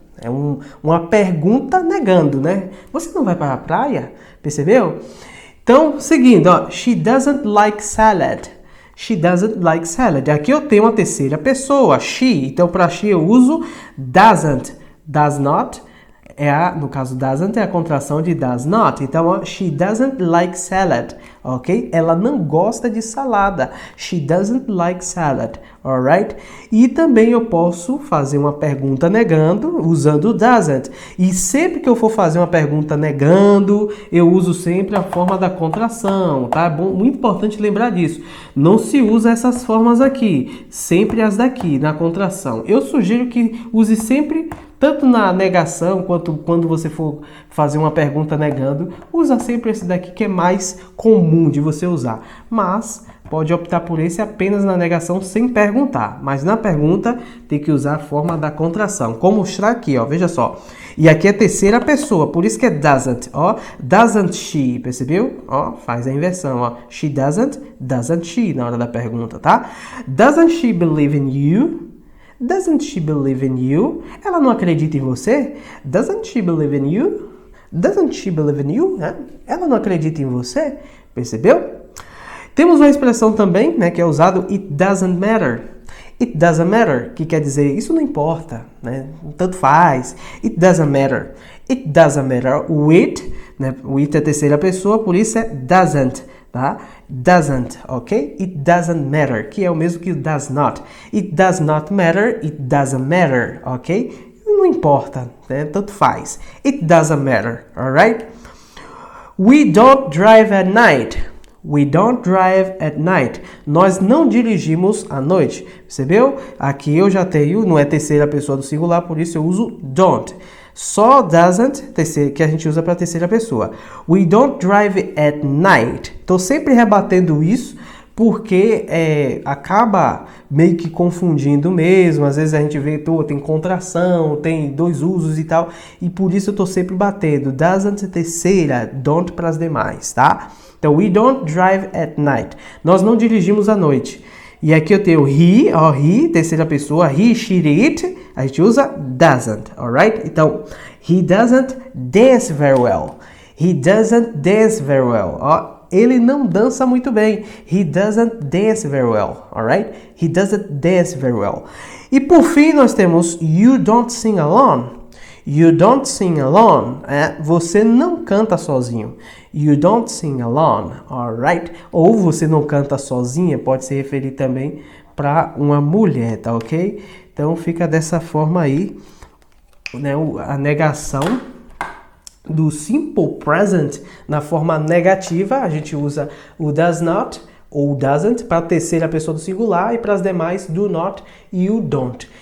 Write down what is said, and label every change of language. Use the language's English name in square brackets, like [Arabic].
[Portuguese] É uma pergunta negando, né? Você não vai para a praia? Percebeu? Então, seguindo, ó. [English] She doesn't like salad. She doesn't like salad. [Portuguese] Aqui eu tenho uma terceira pessoa, she. Então, para she eu uso doesn't. Does not. No caso, doesn't é a contração de does not. Então, ó, [English] she doesn't like salad, [Portuguese] ok? Ela não gosta de salada. [English] She doesn't like salad, alright? [Portuguese] E também eu posso fazer uma pergunta negando usando doesn't. E sempre que eu for fazer uma pergunta negando, eu uso sempre a forma da contração, tá? Bom, muito importante lembrar disso. Não se usa essas formas aqui, sempre as daqui, na contração. Eu sugiro que use sempre tanto na negação, quanto quando você for fazer uma pergunta negando, usa sempre esse daqui que é mais comum de você usar. Mas pode optar por esse apenas na negação sem perguntar. Mas na pergunta tem que usar a forma da contração. Como mostrar aqui, ó, veja só. E aqui é terceira pessoa, por isso que é doesn't, ó. Doesn't she, percebeu? Ó, faz a inversão, ó. She doesn't she na hora da pergunta, tá? [English] Doesn't she believe in you? Doesn't she believe in you? [Portuguese] Ela não acredita em você? [English] Doesn't she believe in you? Doesn't she believe in you? [Portuguese] Ela não acredita em você? Percebeu? Temos uma expressão também, né, que é usado [English] it doesn't matter. It doesn't matter, [Portuguese] que quer dizer isso não importa, né? Tanto faz. [English] It doesn't matter. It doesn't matter with, né? [Portuguese] With é terceira pessoa, por isso é doesn't. Tá? Doesn't, ok? [English] It doesn't matter, [Portuguese] que é o mesmo que does not. [English] It does not matter, it doesn't matter, ok? [Portuguese] Não importa, né? Tanto faz. [English] It doesn't matter, [Portuguese] alright? [English] We don't drive at night. We don't drive at night. [Portuguese] Nós não dirigimos à noite. Percebeu? Aqui eu já tenho, não é terceira pessoa do singular, por isso eu uso don't. Só doesn't, que a gente usa para terceira pessoa. [English] We don't drive at night. [Portuguese] Estou sempre rebatendo isso porque acaba meio que confundindo mesmo. Às vezes a gente vê, tem contração, tem dois usos e tal. E por isso eu estou sempre batendo. Doesn't, terceira, don't para as demais, tá? [English] Então, we don't drive at night. [Portuguese] Nós não dirigimos à noite. E aqui eu tenho he, terceira pessoa, he, she, it, a gente usa doesn't, alright? [English] Então, he doesn't dance very well. He doesn't dance very well. [Portuguese] Ele não dança muito bem. [English] He doesn't dance very well, alright? He doesn't dance very well. [Portuguese] E por fim, nós temos [English] you don't sing alone. You don't sing alone. [Portuguese] Você não canta sozinho. [English] You don't sing alone, alright? [Portuguese] Ou você não canta sozinha, pode se referir também para uma mulher, tá ok? Então fica dessa forma aí, né? A negação do simple present na forma negativa, a gente usa o does not ou doesn't para a terceira pessoa do singular e para as demais do not e o don't.